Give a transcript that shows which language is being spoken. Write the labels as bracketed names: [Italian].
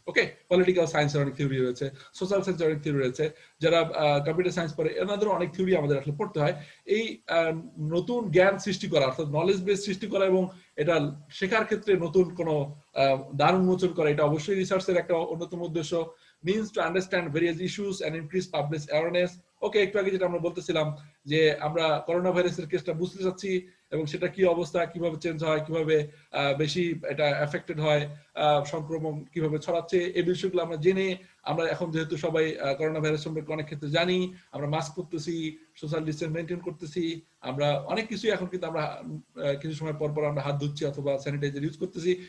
[Bangla] ওকে, political সায়েন্সের অনেক theory রয়েছে, সোশ্যাল সায়েন্সের অনেক থিওরি রয়েছে, যারা কম্পিউটার সায়েন্স পড়ে এনাদের অনেক থিওরি আমাদের আসলে পড়তে হয়। এই নতুন জ্ঞান সৃষ্টি করা, অর্থাৎ নলেজ বেস সৃষ্টি করা এবং এটা শেখার ক্ষেত্রে নতুন কোনো দ্বার উন্মোচন করা, এটা অবশ্যই রিসার্চের একটা অন্যতম উদ্দেশ্য। [English] means to understand various issues and increase public awareness. [Bangla] ওকে, একটু আগে যেটা আমরা বলতেছিলাম যে আমরা করোনা ভাইরাসের কেসটা বুঝতে চাচ্ছি এবং সেটা কি অবস্থা, কিভাবে চেঞ্জ হয়, কিভাবে বেশি এটা এফেক্টেড হয়, সংক্রমণ কিভাবে ছড়াচ্ছে, এই বিষয়গুলো আমরা জেনে, আমরা এখন যেহেতু সবাই করোনা ভাইরাস সম্পর্কে অনেক ক্ষেত্রে জানি, আমরা মাস্ক পরতেছি, সোশ্যাল ডিস্টেন্স মেনটেন করতেছি, আমরা অনেক কিছু এখন কিন্তু আমরা কিছু সময় পর পর আমরা হাত ধুচ্ছি অথবা স্যানিটাইজার ইউজ করতেছি।